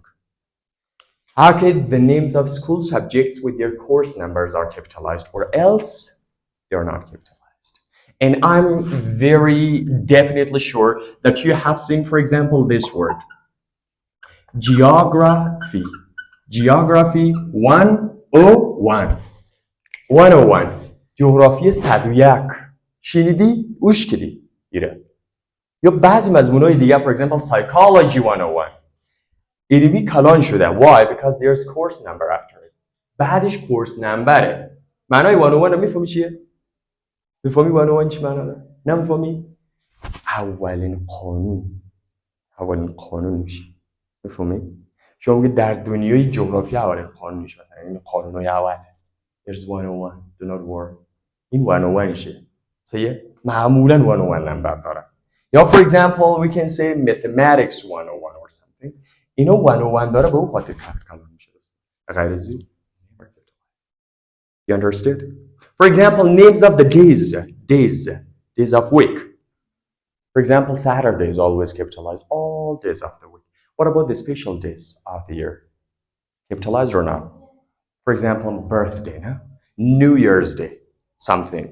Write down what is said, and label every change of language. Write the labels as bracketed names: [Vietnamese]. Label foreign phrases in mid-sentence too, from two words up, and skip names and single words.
[English] Okay, the names of school subjects with their course numbers are capitalized, or else they're not capitalized. And I'm very definitely sure that you have seen, for example, this word. Geography. Geography 101. 101. [Persian] جغرافی 101. شنیدی؟ گوش کردی؟ ایره. یا بعضی مضمونای دیگه [English] for example psychology 101. [Persian] علمی کلان شده. [English] Why? Because there's course number after it. [Persian] بعدش کورس نمبره. معنای 101 رو میفهمی چیه؟ میفهمی 101 چی معنا داره؟ نمیفهمی؟ اولین قانون میشه. میفهمی؟ شما میگه در دنیای جغرافی اولین قانون میشه، مثلا این قانونای اوله. [English] There's 101 do not worry. [Persian] این 101 شه. سیه معمولا 101 نمبر داره. [English] یا for example we can say mathematics 101 or something. [Persian] اینو 101 داره به اون خاطر کلان میشه. غیر از این [English] You understood? For example, names of the days of week. For example, Saturday is always capitalized, all days of the week. What about the special days of the year? Capitalized or not? For example, birthday, no? New Year's Day, something.